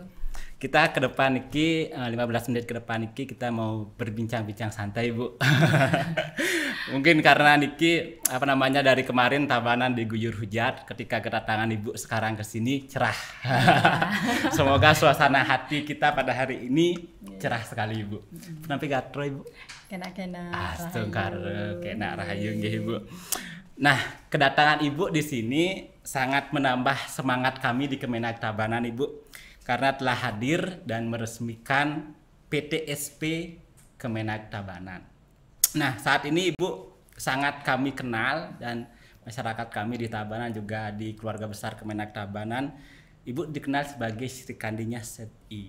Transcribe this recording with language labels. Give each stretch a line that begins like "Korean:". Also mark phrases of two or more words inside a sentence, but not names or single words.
Indonesian: Kita ke depan niki 15 menit ke depan niki kita mau berbincang-bincang santai, Bu. Mungkin karena niki dari kemarin Tabanan diguyur hujan, ketika kedatangan Ibu sekarang ke sini cerah. Semoga suasana hati kita pada hari ini cerah sekali, Ibu. Kenapa gatro, Ibu? Kena
Balinese: rahayu nggih,
Indonesian: Ibu. Nah, kedatangan Ibu di sini sangat menambah semangat kami di Kemenak Tabanan, Ibu, karena telah hadir dan meresmikan PTSP Kemenak Tabanan. Nah, saat ini Ibu sangat kami kenal dan masyarakat kami di Tabanan juga di keluarga besar Kemenak Tabanan, Ibu dikenal sebagai Sri Kandinya SETI.